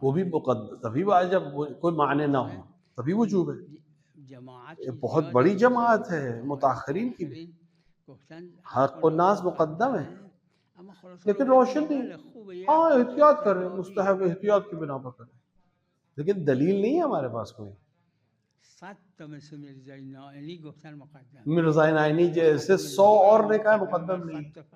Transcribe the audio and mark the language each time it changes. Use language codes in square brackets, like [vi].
[ur] وہ بھی تبھی واجب، کوئی معنی نہ ہو تبھی وجوب ہے. جماعت یہ بہت بڑی جماعت ہے متاخرین کی بھی. حق الناس مقدم ہے لیکن روشن نہیں. ہاں احتیاط کریں، مستحب احتیاط کی بنا پر کریں، لیکن دلیل نہیں ہے ہمارے پاس کوئی. [fa] 100 تا مثل مرزای نائینی گفتن مقدم. [ur] مرزا نائینی جیسے 100 اور نے کہا مقدم نہیں.